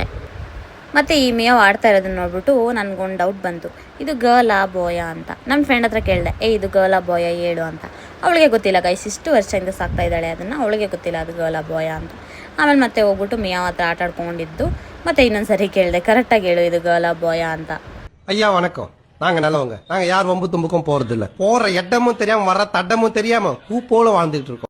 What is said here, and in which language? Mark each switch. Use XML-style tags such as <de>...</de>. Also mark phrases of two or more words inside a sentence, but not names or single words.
<kn>ಮತ್ತು ಈ ಮೇವ್ ಆಡ್ತಾ ಇರೋದನ್ನ ನೋಡ್ಬಿಟ್ಟು ನನಗೊಂದು ಡೌಟ್ ಬಂತು, ಇದು ಗರ್ಲಾ ಬಾಯ ಅಂತ. ನನ್ನ ಫ್ರೆಂಡ್ ಹತ್ರ ಕೇಳಿದೆ, ಇದು ಗರ್ಲಾ ಬಾಯ ಹೇಳು ಅಂತ. ಅವಳಿಗೆ ಗೊತ್ತಿಲ್ಲ ಗೈಸ್, ಇಷ್ಟು ವರ್ಷದಿಂದ ಸಾಕ್ತಾ ಇದ್ದಾಳೆ ಅದನ್ನು, ಅವಳಿಗೆ ಗೊತ್ತಿಲ್ಲ ಅದು ಗರ್ಲಾ ಬಾಯ ಅಂತ. ಆಮೇಲೆ ಮತ್ತೆ ಹೋಗ್ಬಿಟ್ಟು ಮೇವ್ ಹತ್ರ ಆಟ ಆಡ್ಕೊಂಡಿದ್ದು. ಮತ್ತೆ ಇನ್ನೊಂದು ಸರಿ ಕೇಳಿದೆ, ಕರೆಕ್ಟಾಗಿ ಹೇಳು ಇದು ಗರ್ಲಾ ಬಾಯ ಅಂತ.</kn> <ta>ஐயா வணக்கம், நாங்க நல்லவங்க. நாங்க யார் வம்பு தும்புக்கும் போறது இல்ல. போற இடமும் தெரியாம வர தடமும் தெரியாம பூ போல வாழ்ந்துட்டு இருக்கோம்.</ta>